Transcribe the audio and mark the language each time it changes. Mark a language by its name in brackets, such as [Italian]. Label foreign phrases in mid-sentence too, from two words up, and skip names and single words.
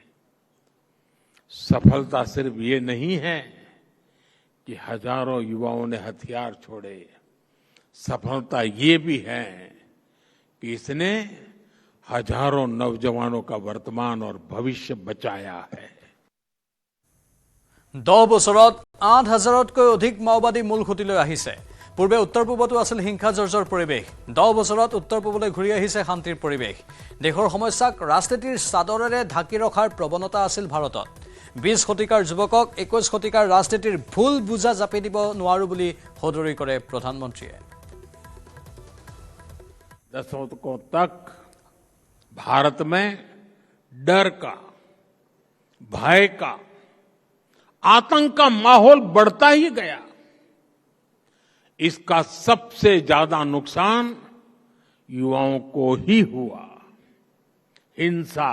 [Hindi] सफलता सिर्फ ये नहीं है कि हजारों युवाओं ने हथियार छोड़े, सफलता ये भी है कि इसने हजारों नौजवानों का वर्तमान और भविष्य बचाया है। [Assamese] 10 বছৰত 8,000তকৈ অধিক মাওবাদী মূল খুঁটিলৈ আহিছে। পূৰ্বে উত্তৰ পূবতো আছিল হিংসা জৰ্জৰ পৰিৱেশ। 10 বছৰত উত্তৰ পূবলৈ ঘূৰি আহিছে শান্তিৰ পৰিৱেশ। দেশৰ সমস্যাক ৰাজনীতিৰ চাদৰেৰে ঢাকি ৰখাৰ প্ৰৱণতা আছিল ভাৰতত। 20 শতিকাৰ যুৱকক 21 শতিকাৰ ৰাজনীতিৰ ভুল বুজা জাপি দিব নোৱাৰো বুলি সদৰি কৰে প্ৰধানমন্ত্ৰীয়ে। [Hindi] दशकों तक भारत में डर का, भय का, आतंक का माहौल बढ़ता ही गया। इसका सबसे ज्यादा नुकसान युवाओं को ही हुआ।